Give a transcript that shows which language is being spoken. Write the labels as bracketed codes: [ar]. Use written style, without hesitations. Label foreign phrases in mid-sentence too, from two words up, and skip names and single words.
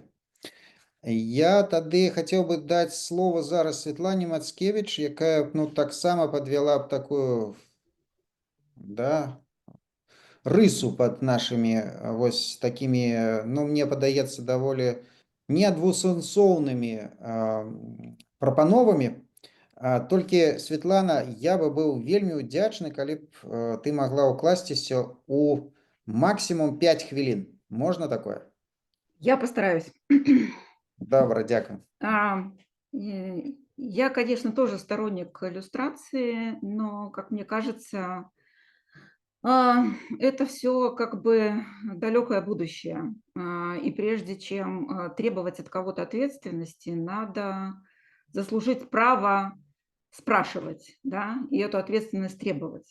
[be] Я тады хацеў бы даць слово зараз Святлане Мацкевіч, якая таксама падвяла б такую рысу пад нашымі такімі, мне падаецца, даволі не двусэнсоўнымі прапановамі. Толькі, Светлана, я бы быў вельмі ўдзячны, калі б ты магла ўкласціся у максімум 5 хвілін. Можна такое? [ru] Я постараюсь. [be] Добра, дзякую. [ru] Я, конечно, тоже сторонник иллюстрации, но, как мне кажется, это все как бы далекое будущее. И прежде чем требовать от кого-то ответственности, надо заслужить право спрашивать, да, и эту ответственность требовать.